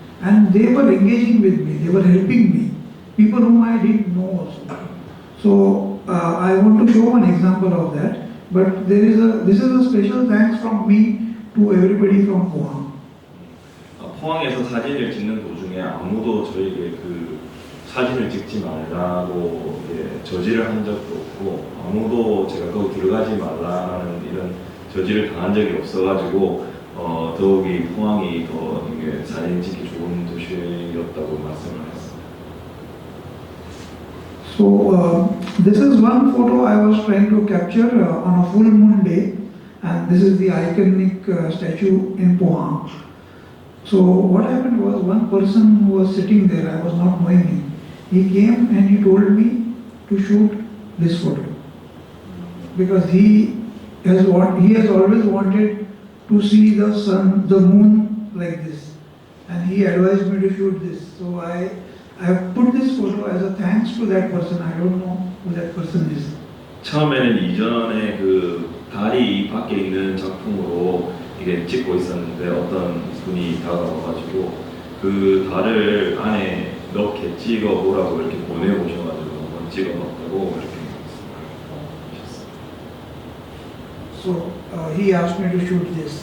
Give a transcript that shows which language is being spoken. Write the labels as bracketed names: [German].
[English] And they were engaging with me. They were helping me. People whom I didn't know also. So I want to show one example of that. But this is a special thanks from me to everybody from Pohang. [Korean] 포항에서 사진을 찍는 도중에 아무도 저에게 그 사진을 찍지 말라고 저지를 한 적도 없고, 아무도 제가 거기 들어가지 말라는 이런 저지를 당한 적이 없어가지고 더욱이 포항이 더 이게 사진 찍기 좋은 도시였다고 말씀을 했습니다. [English] So this is one photo I was trying to capture on a full moon day, and this is the iconic statue in Pohang. So what happened was, one person who was sitting there, I was not knowing him. He came and he told me to shoot this photo because he has always wanted to see the sun, the moon like this, and he advised me to shoot this. So I have put this photo as a thanks to that person. I don't know who that person is. [Korean] 처음에는 이전에 그 달이 밖에 있는 작품으로 이게 찍고 있었는데 어떤 분이 다가와가지고 그 달을 안에 넣게 찍어보라고 이렇게 보내오셔가지고 한번 찍어봤다고 이렇게 하셨어요. [English] So he asked me to shoot this.